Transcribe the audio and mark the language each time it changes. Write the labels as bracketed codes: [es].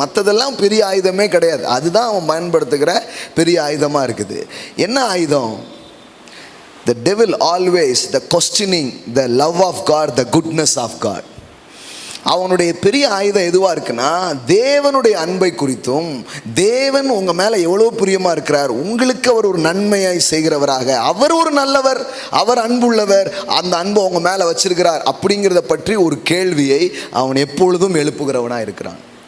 [ta] மற்றதெல்லாம் பெரிய ஆயுதமே கிடையாது. அதுதான் அவன் பயன்படுத்துகிற பெரிய ஆயுதமாக இருக்குது. என்ன ஆயுதம்? [en] The devil always the questioning the love of God, the goodness of God. [ta] அவனுடைய பெரிய ஆயுதம் எதுவாக இருக்குன்னா, தேவனுடைய அன்பை குறித்தும், தேவன் உங்கள் மேலே எவ்வளோ பிரியமாக இருக்கிறார், உங்களுக்கு அவர் ஒரு நன்மையை செய்கிறவராக, அவர் ஒரு நல்லவர், அவர் அன்புள்ளவர், அந்த அன்பை உங்கள் மேலே வச்சிருக்கிறார் அப்படிங்கிறத பற்றி ஒரு கேள்வியை அவன் எப்பொழுதும் எழுப்புகிறவனாக இருக்கிறான்.